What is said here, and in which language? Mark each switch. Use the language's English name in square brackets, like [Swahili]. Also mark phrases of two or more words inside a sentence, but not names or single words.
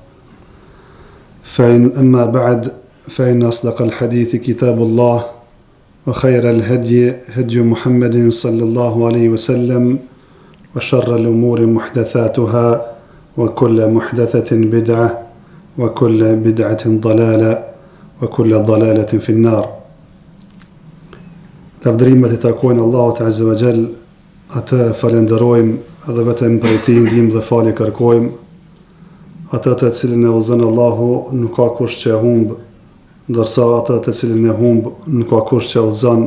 [Arabic] أما بعد فإن أصدق الحديث كتاب الله وخير الهدي هدي محمد صلى الله عليه وسلم وشر الأمور محدثاتها وكل محدثة بدعة وكل بدعة ضلالة وكل ضلالة في النار. [Albanian] Lavdërimet I takojnë Allahut [Arabic] عز وجل, [Albanian] atë falenderojmë edhe vetëm prej Tij ndihmë dhe falje kërkojmë. Atë të cilin e udhëzon Allahu nuk ka kush që e humb, ndërsa atë të cilin e humb nuk ka kush që udhëzon.